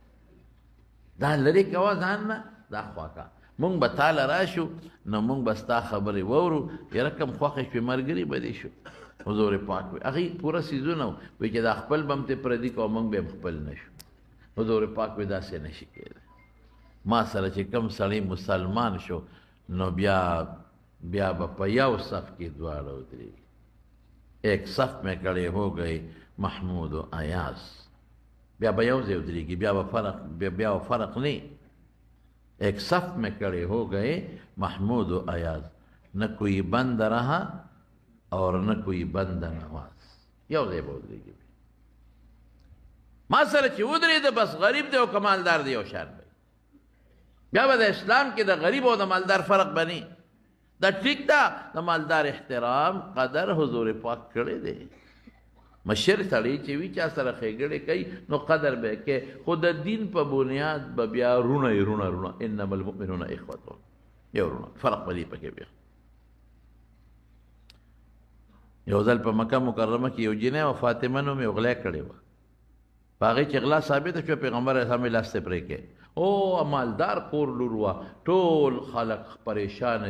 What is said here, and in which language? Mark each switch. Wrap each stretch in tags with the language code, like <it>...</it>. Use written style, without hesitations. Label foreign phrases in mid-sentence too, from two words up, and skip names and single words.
<ps>دا لرې کوه ځان نه دا خوا کا موږ به تاله راشو نو موږ به ستا خبرې واورو یاره کم خوښې شوې ملګري به دې شو حضور پاک وي هغې پوره څیزونه وي چې دا خپل به هم ترې پردي کوه موږ به هم خپل نه شو حضور پاک وي داسې نه شي کېدی ما سره چې کم سړی مسلمان شو نو بیا به په یو صف کې دواړه ودرېږي</ps> <ur>ایک صف میں کڑے ہو گئے محمود و ایاز</ur> <ps>بیا به یو ځای ودرېږي بیا</ps> <ur>فرق نہیں ایک صف میں کڑے ہو گئے محمود و ایاز نہ کوئی بند رہا اور نہ کوئی بند نواز</ur> <ps>یو ځای به ودرېږي ما سره چې ودرېده بس غریب دی او کمالدار دی یو شان دی بیا به د اسلام کې د غریب او د مالدار فرق بني دا ٹھیک دا د مالدار احترام قدر حضور پاک کړی دی مشر سړی چې وي چا سره ښېګړې کوي نو قدر به یې کوي خو د دین په بنیاد به بیا رونه</ps> <ar>انما المؤمنون اخوة</ar> <ps>یو رونه فرق به دې پکې بیا یو ځل په مکه مکرمه کې یو جینۍ و فاطمه نوم یې غلا کړې وه په هغې چې غلا ثابته شوه پیغمبر اسلام یې لاس ته پرې کړې او مالدار کور لور وه ټول خلق پریشانه</ps>